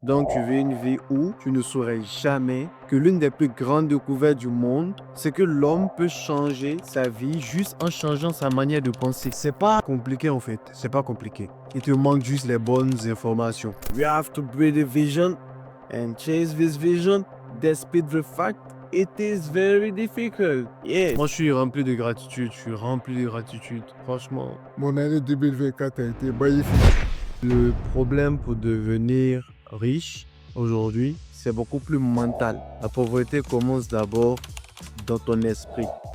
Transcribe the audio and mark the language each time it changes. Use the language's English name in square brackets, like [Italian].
[French] Donc tu veux une vie où tu ne saurais jamais que l'une des plus grandes découvertes du monde, c'est que l'homme peut changer sa vie juste en changeant sa manière de penser. C'est pas compliqué en fait, c'est pas compliqué. Il te manque juste les bonnes informations. [English] You have to build a vision and chase this vision despite the fact it is very difficult. Yeah. [French] Moi, je suis rempli de gratitude. Je suis rempli de gratitude. Franchement, mon année 2024 a été magnifique. Le problème pour devenir riche aujourd'hui, c'est beaucoup plus mental. La pauvreté commence d'abord dans ton esprit.